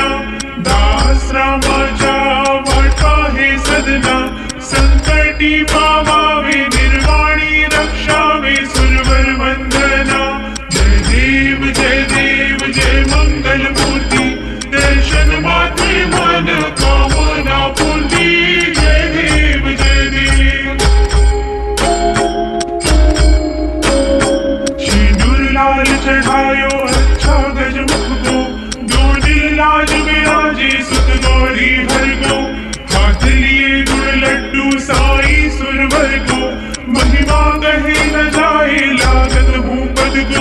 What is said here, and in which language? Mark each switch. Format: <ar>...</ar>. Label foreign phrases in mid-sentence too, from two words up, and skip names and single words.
<mr>दास रामाच्या वाटा हे सदना, संकटी पावावे निर्वाणी रक्षावे सुरवर वंदना. जय देव जय मंगल मूर्ती, दर्शन मात्रे मन कामना पूर्ती. जय देव जय देव.</mr> <hi>सिंदूर लाल चढ़ायो अच्छा गजमुख को, दो दिल लाज विराजे सुत गौरी हर को. हाथ लिए गुड़ लड्डू साई सुरवर को, महिमा कहे न जाए लागत भूपद को.</hi>